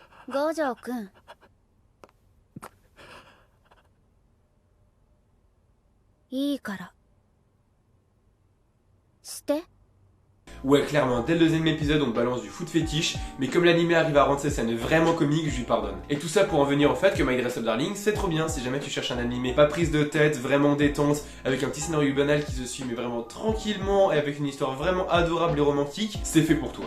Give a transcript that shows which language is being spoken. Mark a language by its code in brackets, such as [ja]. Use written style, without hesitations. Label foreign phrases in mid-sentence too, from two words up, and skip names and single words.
[ja] 五条くん。いいから。して。 [fr] Ouais, clairement, dès le deuxième épisode, on te balance du foot fétiche, mais comme l'anime arrive à rendre ces scènes vraiment comiques, je lui pardonne. Et tout ça pour en venir au fait que My Dress Up Darling, c'est trop bien si jamais tu cherches un animé pas prise de tête, vraiment détente, avec un petit scénario banal qui se suit mais vraiment tranquillement et avec une histoire vraiment adorable et romantique, c'est fait pour toi.